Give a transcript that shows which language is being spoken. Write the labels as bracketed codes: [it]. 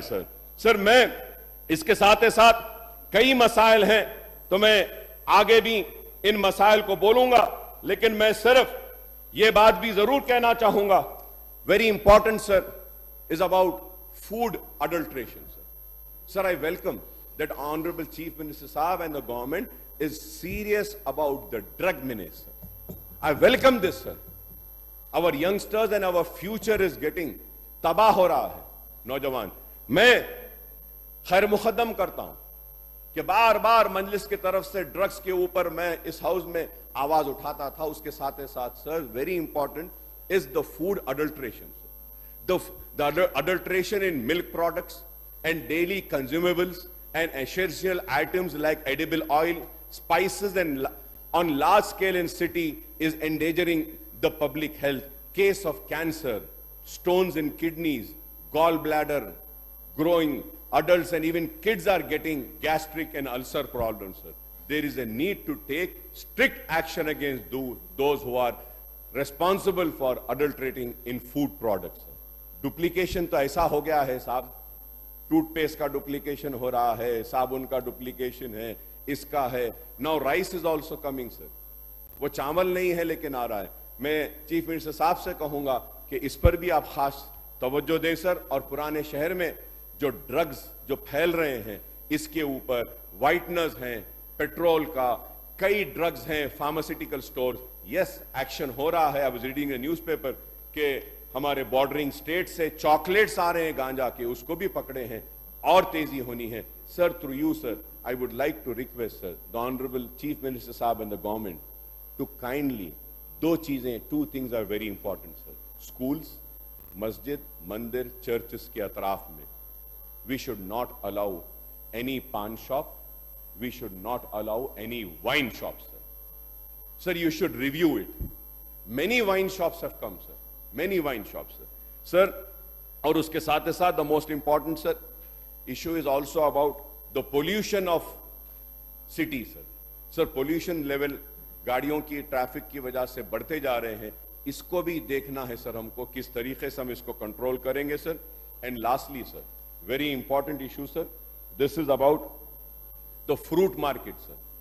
[hi] Sir मैं इसके साथ ही साथ कई मसाइल हैं, तो मैं आगे भी इन मसाइल को बोलूंगा, लेकिन मैं सिर्फ ये बात भी जरूर कहना चाहूंगा, [en] Very important sir, is about food adulteration, sir. Sir, I welcome that Honorable Chief Minister Saab and the government is serious about the drug menace, sir. I welcome this, sir. Our youngsters and our future is getting [hi] तबाह हो रहा है, नौजवान। मैं खैर मुकद्दम करता हूं कि बार बार मजलिस की तरफ से ड्रग्स के ऊपर मैं इस हाउस में आवाज उठाता था। उसके साथ ही साथ sir, [en] Very important is the food adulteration, the adulteration in milk products and daily consumables and essential items like edible oil, spices, and on large scale in city is endangering the public health. Case of cancer, stones in kidneys, gallbladder, growing adults and even kids are getting gastric and ulcer problems, sir. There is a need to take strict action against those who are responsible for adulterating in food products. [hi] Duplication तो ऐसा हो गया है साहब, toothpaste का duplication हो रहा है, साबुन का डुप्लीकेशन है, इसका है। [en] now rice is also coming sir, [hi] वो चावल नहीं है लेकिन आ रहा है। मैं चीफ मिनिस्टर साहब से कहूंगा कि इस पर भी आप खास तवज्जो दें सर, और पुराने शहर में जो ड्रग्स जो फैल रहे हैं इसके ऊपर वाइटनर्स हैं, पेट्रोल का, कई ड्रग्स हैं, फार्मास्यूटिकल स्टोर, यस एक्शन हो रहा है। [en] I was reading a newspaper [hi] के हमारे बॉर्डरिंग स्टेट से चॉकलेट्स आ रहे हैं गांजा के, उसको भी पकड़े हैं, और तेजी होनी है। [en] sir, through you sir, I would like to request sir the honourable chief minister साहब and the government to kindly, [hi] दो चीजें, [en] Two things are very important sir. [hi] Schools, मस्जिद, मंदिर, चर्चेस के अतराफ में [en] We should not allow any paan shop, we should not allow any wine shop sir. Sir, you should review it. Many wine shops have come, sir. Many wine shops, sir. Sir, [hi] और उसके साथ ही साथ [en] the most important, sir, issue is also about the pollution of city, sir. [hi] Sir, [en] pollution level [hi] गाड़ियों की, traffic की वजह से बढ़ते जा रहे हैं, इसको भी देखना है सर हमको, किस तरीके से हम इसको कंट्रोल करेंगे sir. [en] And lastly sir, very important issue sir, this is about the fruit market sir.